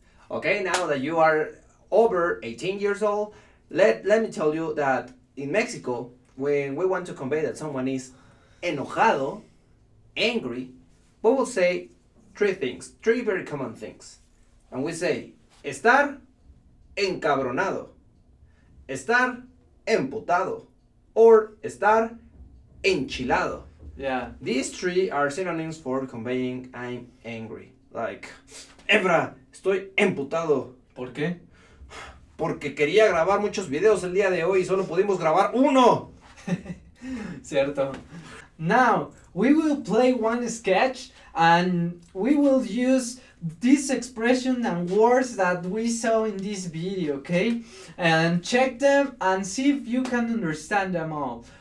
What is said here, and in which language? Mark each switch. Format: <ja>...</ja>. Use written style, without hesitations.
<en>Okay, now that you are over 18 years old, let me tell you that in Mexico, when we want to convey that someone is enojado, angry, we will say three very common things. And we say,</en> <es>estar encabronado, estar emputado,</es> <en>or</en> <es>estar enchilado.</es> <en>Yeah. These three are synonyms for conveying I'm angry. Like,</en> <es>Ebra, estoy emputado. ¿Por qué? Porque quería grabar muchos videos el día de hoy y solo pudimos grabar uno. Cierto.</es> <en>Now, we will play one sketch and we will use this expression and words that we saw in this video, okay? And check them and see if you can understand them all.</en>